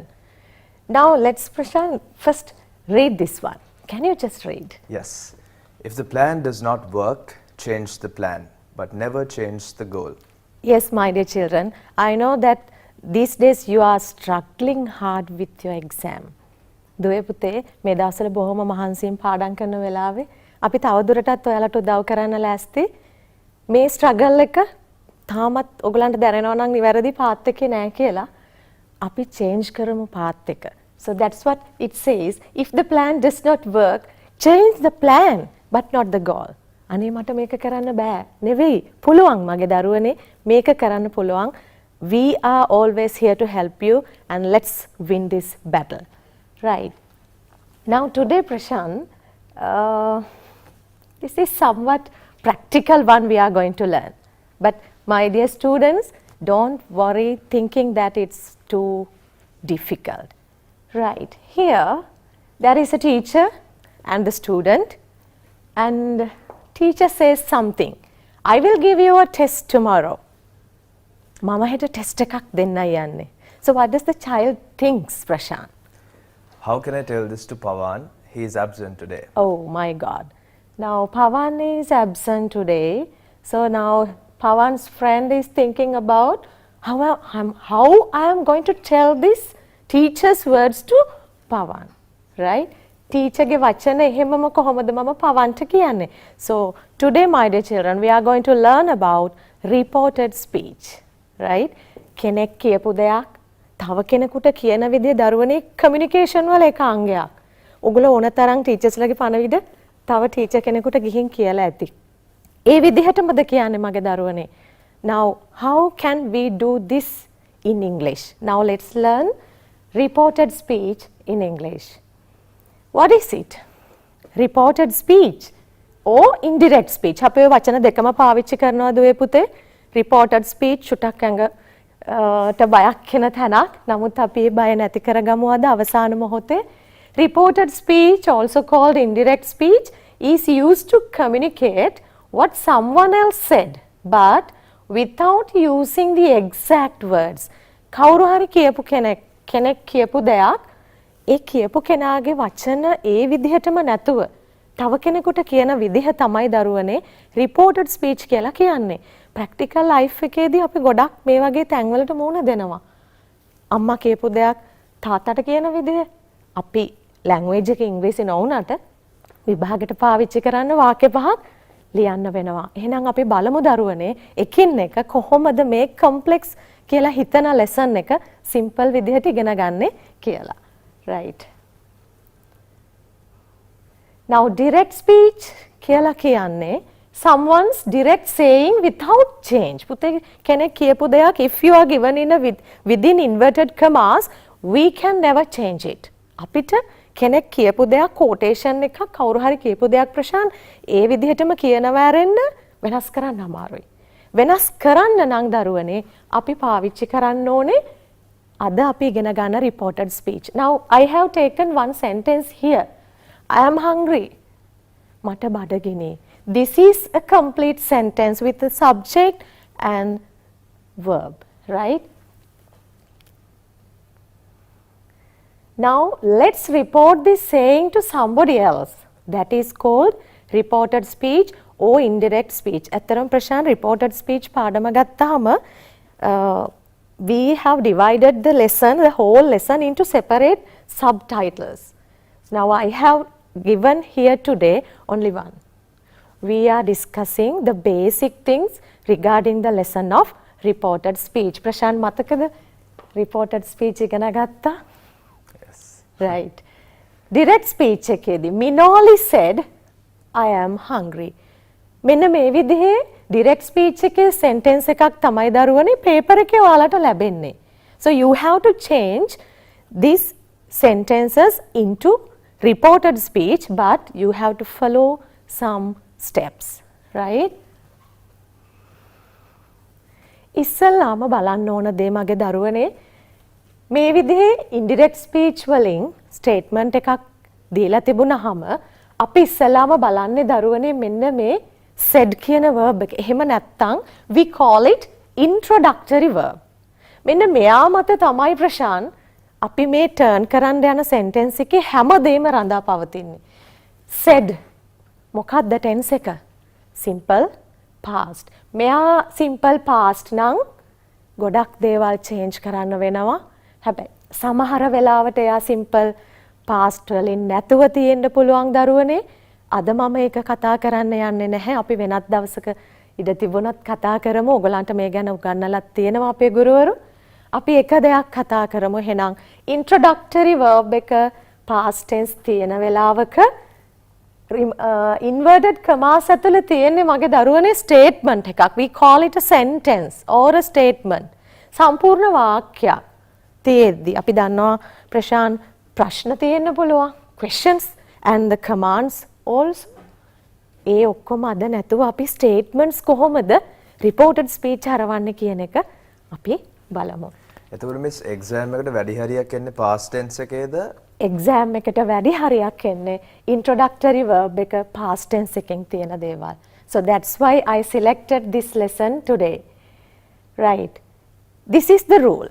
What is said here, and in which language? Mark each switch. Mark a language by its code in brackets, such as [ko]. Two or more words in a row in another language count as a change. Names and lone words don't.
[en] Now, let's, Prashant, first read this one. Can you just read? Yes. If the plan does not work, change the plan, but never change the goal. Yes, my dear children. I know that these days you are struggling hard with your exam. [si] දුවේ පුතේ මේ දවස්වල බොහොම මහන්සියෙන් පාඩම් කරන වෙලාවේ අපි තවදුරටත් ඔයාලට උදව් කරන්න ලෑස්ති. මේ ස්ට්‍රගල් එක තාමත් ඔයගලන්ට දැනෙනවා නම් නිවැරදි පාත් එකේ නෑ කියලා අපි චේන්ජ් කරමු පාත් එක. [en] So that's what it says. If the plan does not work, change the plan. But not the goal. [si] අනේ මට මේක කරන්න බෑ. නෙවෙයි. පුළුවන් මගේ දරුවනේ මේක කරන්න පුළුවන්. [en] We are always here to help you and let's win this battle. Right. Now today, Prashant, this is somewhat practical one we are going to learn. But my dear students, don't worry thinking that it's too difficult. Right. Here, there is a teacher and the student. And teacher says something. I will give you a test tomorrow. [si] Mama [en] had a test [si] එකක් දෙන්නයි යන්නේ. [en] So what does the child thinks, Prashant? How can I tell this to Pawan? He is absent today. Oh my God. Now Pawan is absent today. So now Pawan's friend is thinking about how I am going to tell this teacher's words to Pawan. [si] Right? Teacher ge වචන එහෙමම කොහොමද මම පවන්ට කියන්නේ. [en] So today, my dear children, we are going to learn about reported speech. Right? [si] කෙනෙක් කියපු දෙයක් තව කෙනෙකුට කියන විදිය දරුවනේ communication වල එක අංගයක්. ඔගොල්ලෝ ඕන තරම් teachers ලගේ පණවිඩ තව teacher කෙනෙකුට ගිහින් කියලා ඇති. ඒ විදිහටමද කියන්නේ මගේ දරුවනේ. [en] Now, how can we do this in English? Now let's learn reported speech in English. What is it? Reported speech or indirect speech. [si] අපි ඔය වචන දෙකම පාවිච්චි කරනවා දුවේ පුතේ. [en] Reported speech [si] චුට්ටක් බයක් වෙන තැනක්. නමුත් අපි ඒ බය නැති කරගමු අද අවසාන මොහොතේ. [en] Reported speech, also called indirect speech, is used to communicate what someone else said, but without using the exact words. [si] කවුරු හරි කියපු කෙනෙක් කියපු දෙයක් ඒ කියපු කෙනාගේ වචන ඒ විදිහටම නැතුව තව කෙනෙකුට කියන විදිහ තමයි දරුවනේ [en] reported speech [si] කියලා කියන්නේ. [en] practical life [si] එකේදී අපි ගොඩක් මේ වගේ තැන්වලට මුහුණ දෙනවා. අම්මා කියපු දෙයක් තාත්තට කියන විදිහ අපි language එක ඉංග්‍රීසි නොවුනට විභාගයට පාවිච්චි කරන්න වාක්‍ය පහක් ලියන්න වෙනවා. එහෙනම් අපි බලමු දරුවනේ එකින් එක කොහොමද මේ complex කියලා හිතන lesson එක simple විදිහට ඉගෙන ගන්න කියලා. [en] right. now direct speech [si] කියලා කියන්නේ [en] someone's direct saying without change. [si] පුතේ කෙනෙක් කියපු දෙයක් [en] if you are given in a within inverted commas we can never change it. [si] අපිට කෙනෙක් කියපු දෙයක් quotation එකක් කවුරු හරි කියපු දෙයක් ප්‍රශාන් ඒ විදිහටම කියනවා ඇරෙන්න වෙනස් කරන්න අමාරුයි. වෙනස් කරන්න නම් දරුවනේ අපි පාවිච්චි කරන්න ඕනේ අද අපි ඉගෙන ගන්න [en] reported speech. now I have taken one sentence here. I am hungry. [si] මට බඩගිනි. [en] This is a complete sentence with the subject and verb, right? Now let's report this saying to somebody else. That is called reported speech or indirect speech. [si] ඇත්තරම් ප්‍රශාන් [en] reported speech [si] පාඩම ගත්තාම [en] we have divided the lesson, the whole lesson into separate subtitles. Now I have given here today only one. We are discussing the basic things regarding the lesson of reported speech. [si] ප්‍රශාන් මතකද [en] reported speech [si] ඉගෙන ගත්තා? [en] Right. Direct speech එකේදී Minoli said I am hungry. [si] මෙන්න මේ විදිහේ [en] direct speech [si] එකේ sentence එකක් තමයි දරුවනේ paper එකේ ඔයාලට ලැබෙන්නේ. [en] So you have to change these sentences into reported speech, but you have to follow some steps, right? [si] ඉස්සල්ලාම බලන්න ඕන දේ මගේ දරුවනේ මේ විදිහේ [en] indirect speech [si] වලින් statement එකක් දීලා තිබුණාම අපි ඉස්සලාම බලන්නේ දරුවනේ මෙන්න මේ said කියන verb එක. එහෙම නැත්නම් [en] we call it introductory verb. [si] මෙන්න මෙයා මත තමයි ප්‍රශාන් අපි මේ turn කරන්න යන sentence එකේ හැමදේම රඳා පවතින්නේ. said මොකක්ද tense එක? [en] simple past. [si] මෙයා [en] simple past [si] නම් ගොඩක් දේවල් change කරන්න වෙනවා. හැබැයි සමහර වෙලාවට එයා [en] simple past [si] වලින් නැතුව තියෙන්න පුළුවන් දරුවනේ. අද මම ඒක කතා කරන්න යන්නේ නැහැ. අපි වෙනත් දවසක ඉඩ තිබුණොත් කතා කරමු. ඔයගලන්ට මේ ගැන උගන්වලා තියෙනවා අපේ ගුරුවරු. අපි එක දෙයක් කතා කරමු. එහෙනම් [en] introductory verb [si] එක [en] past tense [si] තියෙන වෙලාවක [en] inverted commas [si] ඇතුලේ තියෙන්නේ මගේ දරුවනේ statement එකක්. [en] We call it a sentence or a statement. [si] සම්පූර්ණ වාක්‍යයක්. තියෙද්දි අපි දන්නවා ප්‍රශාන් ප්‍රශ්න තියෙන්න පුළුවන් [en] questions and the commands also [si] ඒ ඔක්කොම අද නැතුව අපි statements කොහොමද [en] reported speech [si] හරවන්නේ කියන එක අපි බලමු. එතකොට මිස් exam එකට වැඩි හරියක් එන්නේ [en] past tense [si] එකේද? exam එකට වැඩි හරියක් එන්නේ [en] introductory verb [si] එක [en] past tense [si] එකෙන් තියෙන දේවල්. [en] So that's why I selected this lesson today. Right. This is the rule.